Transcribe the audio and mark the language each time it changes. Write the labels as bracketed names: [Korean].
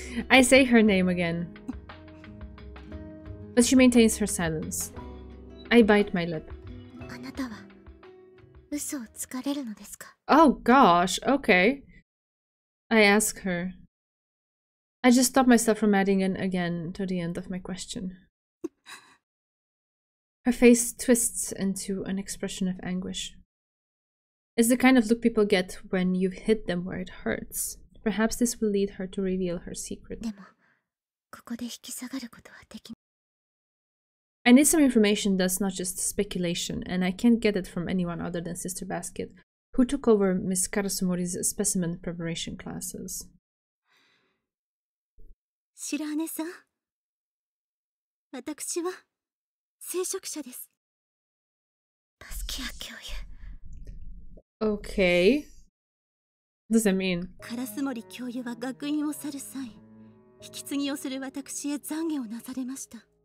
[English] I say her name again. But she maintains her silence. I bite my lip. [Japanese] あなたは嘘をつかれるのですか? [English] Oh gosh, okay. I ask her. I just stop myself from adding an again to the end of my question. Her face twists into an expression of anguish. It's the kind of look people get when you've hit them where it hurts. Perhaps this will lead her to reveal her secret. [Japanese] でもここで引き下がることはできない。 [English] I need some information that's not just speculation, and I can't get it from anyone other than Sister Basket, who took over Miss Karasumori's specimen preparation classes. [Japanese] 白羽さん、私は聖職者です。バスキア教諭。 [English] Okay. What does that mean? [Japanese] 烏森教諭は学院を去る際、引き継ぎをする私へ懺悔をなされました。